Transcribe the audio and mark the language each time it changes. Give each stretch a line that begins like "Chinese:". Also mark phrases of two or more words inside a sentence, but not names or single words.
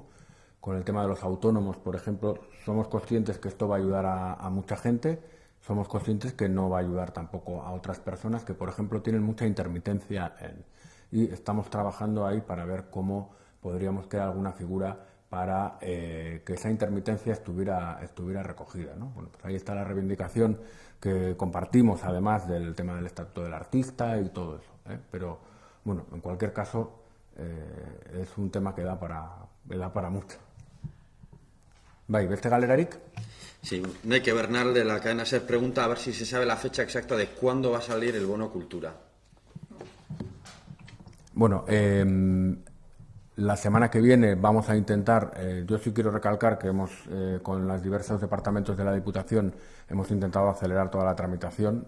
Spanish: Con el tema de los autónomos, por ejemplo, somos conscientes que esto va a ayudar a mucha gente, somos conscientes que no va a ayudar tampoco a otras personas que, por ejemplo, tienen mucha intermitencia y estamos trabajando ahí para ver cómo podríamos crear alguna figura para que esa intermitencia estuviera recogida, ¿no? Bueno, pues ahí está la reivindicación que compartimos, además del tema del estatuto del artista y todo eso, ¿eh? Pero, bueno, en cualquier caso, es un tema que da para mucho.
Basque: Bai, beste galerarik?
Spanish: Sí, Neke Bernal de la cadena SER pregunta a ver si se sabe la fecha exacta de cuándo va a salir el bono cultura. Bueno, la semana que viene vamos a intentar, yo sí quiero recalcar que con los diversos departamentos de la Diputación hemos intentado acelerar toda la tramitación.